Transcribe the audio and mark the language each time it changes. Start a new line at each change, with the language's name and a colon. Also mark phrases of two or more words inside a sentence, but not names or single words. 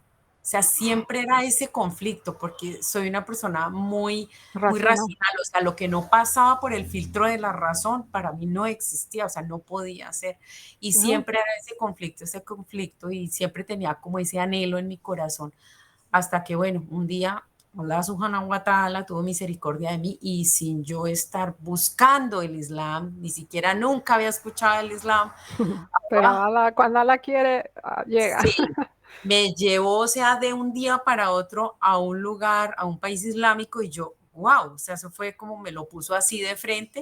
Spanish: O sea, siempre era ese conflicto, porque soy una persona muy racional. O sea, lo que no pasaba por el filtro de la razón, para mí no existía, o sea, no podía ser. Y siempre era ese conflicto, y siempre tenía como ese anhelo en mi corazón, hasta que, bueno, un día
Arabic: الله سبحانه وتعالى
Spanish: tuvo misericordia de mí y sin yo estar buscando el Islam, ni siquiera nunca había escuchado el Islam. Pero cuando Allah quiere, llega. Sí, me llevó, o sea, de un día para otro a un lugar, a un país islámico y yo, wow, o sea, eso fue como me lo puso así de frente.